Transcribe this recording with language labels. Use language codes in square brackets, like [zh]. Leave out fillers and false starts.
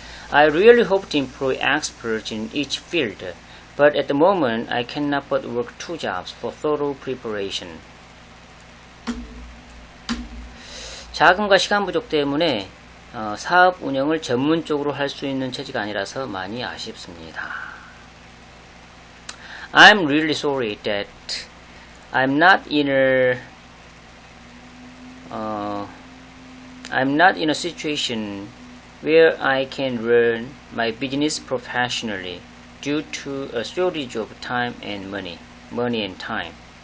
[en] I really hope to employ experts in each field, but at the moment I cannot but work two jobs for thorough preparation. [ko] 자금과 시간 부족 때문에 사업 운영을 전문적으로 할 수 있는 처지가 아니라서 많이 아쉽습니다. [en] I'm really sorry that I'm not in a situation where I can run my business professionally due to a shortage of time and money and time.